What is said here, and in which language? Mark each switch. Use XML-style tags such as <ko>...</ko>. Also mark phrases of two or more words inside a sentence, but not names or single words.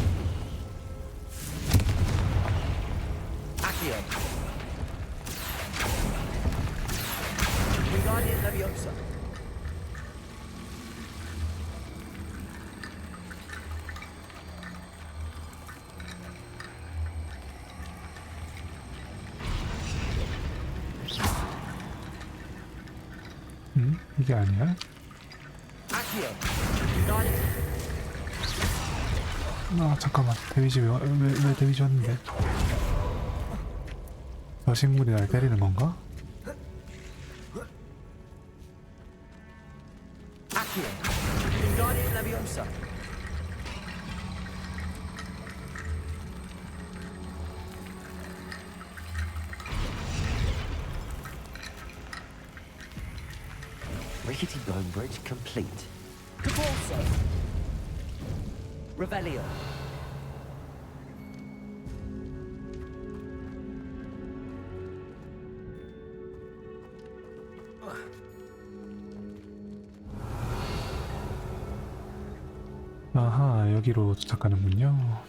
<ko>Accio. Wingardium Leviosa. 이게 아니야? Accio. Wingardium. 아 잠깐만, 데미지 왜 데미지 왔는데? 저 식물이 날 때리는 건가? Accio. Wingardium Leviosa.</ko> <en>Rickety bone bridge complete.</en> <ko>Caporso. Revelio. 아하, 여기로 도착하는군요.</ko>